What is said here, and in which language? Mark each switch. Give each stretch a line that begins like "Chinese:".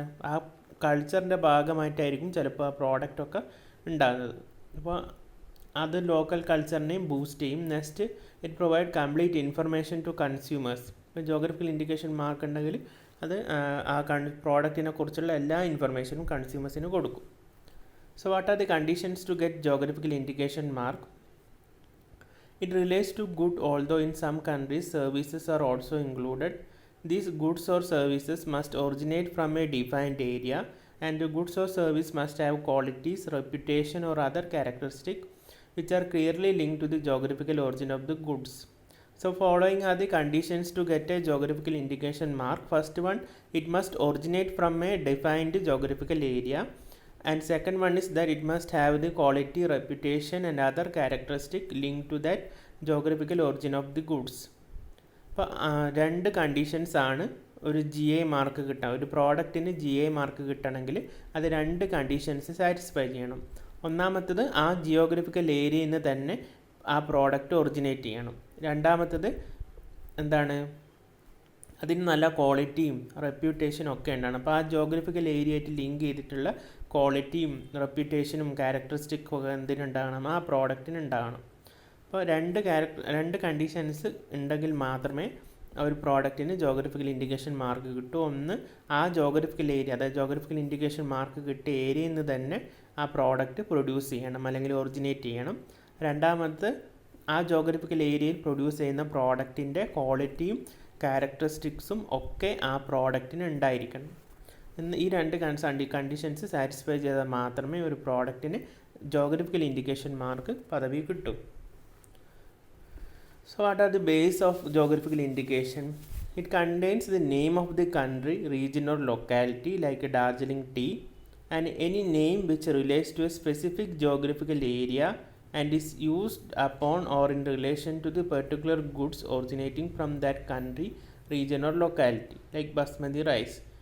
Malayalam: ആ കൾച്ചറിൻ്റെ ഭാഗമായിട്ടായിരിക്കും ചിലപ്പോൾ ആ പ്രോഡക്റ്റൊക്കെ ഉണ്ടാകുന്നത്. അപ്പോൾ അത് ലോക്കൽ കൾച്ചറിനെയും ബൂസ്റ്റ് ചെയ്യും. Next,
English: It provide complete information to consumers.
Malayalam: ഇപ്പോൾ ജോഗ്രഫിക്കൽ ഇൻഡിക്കേഷൻ മാർക്ക് ഉണ്ടെങ്കിൽ അത് ആ പ്രോഡക്റ്റിനെ കുറിച്ചുള്ള എല്ലാ ഇൻഫർമേഷനും കൺസ്യൂമേഴ്സിന് കൊടുക്കും.
English: So what are the conditions to get geographical indication mark? It relates to good, although in some countries services are also included. These goods or services must originate from a defined area, and the goods or service must have qualities, reputation or other characteristics which are clearly linked to the geographical origin of the goods. So following are the conditions to get a geographical indication mark. First one, it must originate from a defined geographical area. And second one is that it must have the quality, reputation and other characteristic linked to that geographical origin of the goods.
Malayalam: അപ്പോൾ രണ്ട് conditions ആണ് ഒരു GI mark കിട്ടാൻ. ഒരു പ്രോഡക്റ്റിന് GI mark കിട്ടണമെങ്കിൽ അത് രണ്ട് conditions satisfy ചെയ്യണം. ഒന്നാമത്തത് ആ ജിയോഗ്രഫിക്കൽ ഏരിയയിൽ നിന്ന് തന്നെ ആ പ്രോഡക്റ്റ് ഒറിജിനേറ്റ് ചെയ്യണം. രണ്ടാമത്തത് എന്താണ്, അതിന് നല്ല ക്വാളിറ്റിയും റെപ്യൂട്ടേഷനും ഒക്കെ ഉണ്ടാണ്. അപ്പോൾ ആ ജോഗ്രഫിക്കൽ ഏരിയയായിട്ട് ലിങ്ക് ചെയ്തിട്ടുള്ള ക്വാളിറ്റിയും റെപ്യൂട്ടേഷനും ക്യാരക്ടറിസ്റ്റിക്കും ഒക്കെ എന്തിനുണ്ടാകണം, ആ പ്രോഡക്റ്റിന് ഉണ്ടാകണം. അപ്പോൾ രണ്ട് കണ്ടീഷൻസ് ഉണ്ടെങ്കിൽ മാത്രമേ ഒരു പ്രോഡക്റ്റിന് ജോഗ്രഫിക്കൽ ഇൻഡിക്കേഷൻ മാർക്ക് കിട്ടൂ. ഒന്ന്, ആ ജോഗ്രഫിക്കൽ ഏരിയ, അതായത് ജോഗ്രഫിക്കൽ ഇൻഡിക്കേഷൻ മാർക്ക് കിട്ടിയ ഏരിയയിൽ നിന്ന് തന്നെ ആ പ്രോഡക്റ്റ് പ്രൊഡ്യൂസ് ചെയ്യണം അല്ലെങ്കിൽ ഒറിജിനേറ്റ് ചെയ്യണം. രണ്ടാമത്, ആ ജോഗ്രഫിക്കൽ ഏരിയയിൽ പ്രൊഡ്യൂസ് ചെയ്യുന്ന പ്രോഡക്റ്റിൻ്റെ ക്വാളിറ്റിയും ക്യാരക്ടറിസ്റ്റിക്സും ഒക്കെ ആ പ്രോഡക്റ്റിന് ഉണ്ടായിരിക്കണം. ഈ രണ്ട് കണ്ടീഷൻസ് സാറ്റിസ്ഫൈ ചെയ്താൽ മാത്രമേ ഒരു പ്രോഡക്റ്റിന് ജോഗ്രഫിക്കൽ ഇൻഡിക്കേഷൻ മാർക്ക് പദവി കിട്ടൂ.
English: So what are the base of geographical indication? It contains the name of the country, region or locality like Darjeeling tea, and any name which relates to a specific geographical area and is used upon or in relation to the particular goods originating from that country, region or locality, like basmati rice.